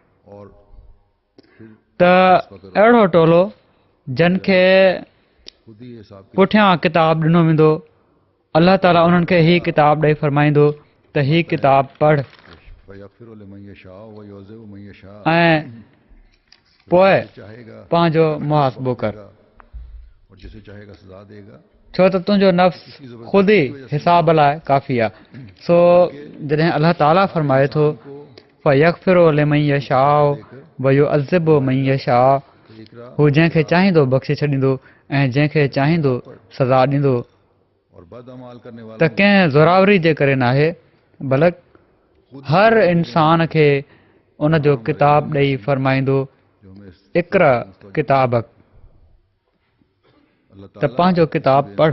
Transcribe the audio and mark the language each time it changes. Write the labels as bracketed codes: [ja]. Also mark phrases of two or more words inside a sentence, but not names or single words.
[sd] त अहिड़ो टोलो जिन खे पुठियां किताब ॾिनो वेंदो, अलाह ताला उन्हनि खे ही किताब ॾेई फरमाईंदो त ही किताब पढ़ ऐं पोइ पंहिंजो मुहासिबो कर, छो त तुंहिंजो नफ़्स ख़ुदि ई हिसाब लाइ काफ़ी आहे। सो जॾहिं अलाह ताला फरमाए थो [ar] فيغفر لمن يشاء ويعذب من يشاء, [sd] हू जंहिंखे चाहींदो बख़्शे छॾींदो ऐं जंहिंखे चाहींदो सज़ा ॾींदो, त कंहिं ज़ोरावरी जे करे नाहे, बल्कि हर इंसान खे उन जो किताब ॾेई फरमाईंदो [ar] اقرأ كتابك, [sd] त पंहिंजो किताब पढ़।